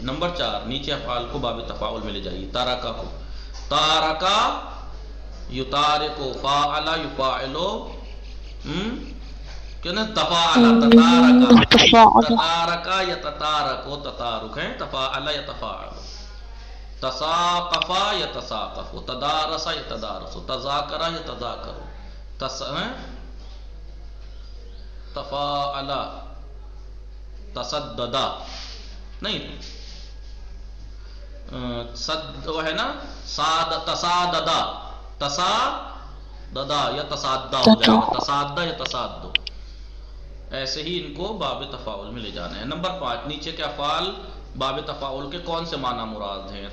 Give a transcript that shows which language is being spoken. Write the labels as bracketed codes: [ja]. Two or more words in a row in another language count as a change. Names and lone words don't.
[ur] نمبر 4 نیچے افعال کو باب تفاعل میں لے جائیے. تارکا کو، [ar] تارکا یتارکو، فاعل یفاعلو، [ur] کہ نا تفاعل، [ar] تتارکا یا تتارکو، تتارک [ur] ہے، تفاعل یا تفاعل. [ar] تساقفا یا تساقف، تدارسا یا تدارس، تذاکرا یا تذاکر، تفاعلا، تصددا [ur] نہیں، وہ ہے نا [ar] تصاددا، تصاددا یا تصادہ [ur] ہو جائے گا، [ar] تصادہ یا تصادو. [ur] ایسے ہی ان کو باب تفاعل میں لے جانا ہے. نمبر 5 نیچے کے افعال باب تفاعل کے کون سے معنی مراد ہیں؟